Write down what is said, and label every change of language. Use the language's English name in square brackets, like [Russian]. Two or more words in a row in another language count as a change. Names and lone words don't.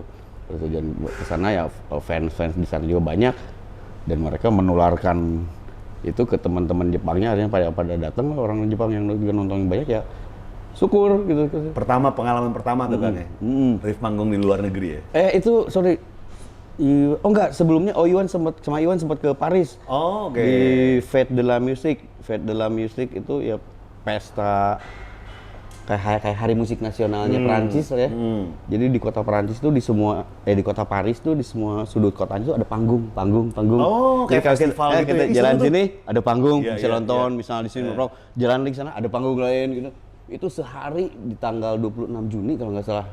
[Indonesian] Terus ke sana ya fans di sana juga banyak dan mereka menularkan itu ke teman-teman Jepangnya, akhirnya pada datang orang Jepang yang juga nonton banyak ya syukur gitu. Pengalaman pertama tuh kan ya. Riff manggung di luar negeri ya. Itu sorry. Oh enggak, sebelumnya Iwan sempat ke Paris. Oh, oke. Di [French] Fête de la Musique. Fête de la Musique [Indonesian] itu ya pesta kayak hari musik nasionalnya Perancis ya. Jadi di kota Perancis tuh di kota Paris tuh di semua sudut kotanya tuh ada panggung. Oh, kayak festival gitu kita ya. jalan sini ada panggung, bisa nonton, iya. misalnya di sini nongkrong, jalan di sana ada panggung lain gitu. Itu sehari di tanggal 26 Juni kalau nggak salah.